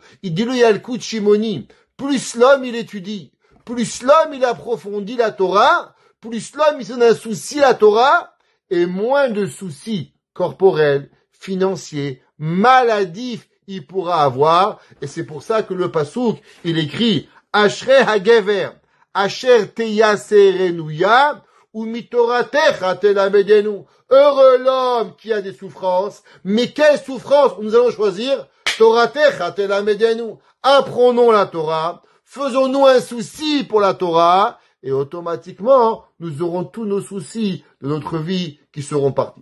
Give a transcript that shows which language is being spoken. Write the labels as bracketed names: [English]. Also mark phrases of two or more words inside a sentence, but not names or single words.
[French] Il dit le Yalkut Shimoni, plus l'homme il étudie, plus l'homme il approfondit la Torah, plus l'homme il s'en a un souci la Torah, et moins de soucis corporels, financiers, maladifs il pourra avoir. Et c'est pour ça que le Passouk, il écrit [Hebrew] אשרי הגבר, אשר תייסרנו יה, ו מתורתך תלמדנו. [French] Heureux l'homme qui a des souffrances, mais quelle souffrance nous allons choisir? [Hebrew] תורתך תלמדנו. [French] Apprenons la Torah, faisons-nous un souci pour la Torah, et automatiquement, nous aurons tous nos soucis de notre vie qui seront partis.